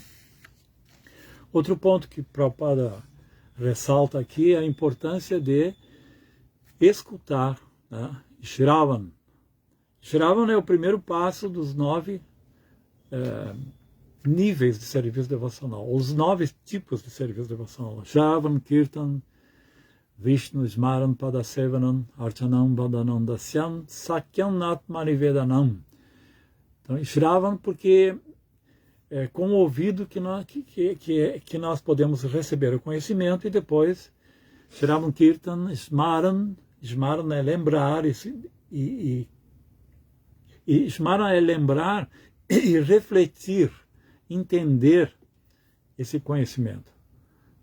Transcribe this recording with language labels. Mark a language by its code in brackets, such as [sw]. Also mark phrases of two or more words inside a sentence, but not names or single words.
[pt] Outro ponto que Prabhupada ressalta aqui é a importância de escutar, né? Shravan. Shravan é o primeiro passo dos 9 níveis de serviço devocional, os 9 tipos de serviço devocional. [sa] श्रवण, कीर्तन, विष्णु, स्मरण, पादसेवनम्, अर्चनम्, वन्दनम्, दास्यम्, सख्यम्, आत्मनिवेदनम्. [pt] Então, Shravan porque é com o ouvido que nós podemos receber o conhecimento e depois [sa] श्रवण, कीर्तन, स्मरण [pt] é lembrar e Smaran é lembrar e refletir, entender esse conhecimento.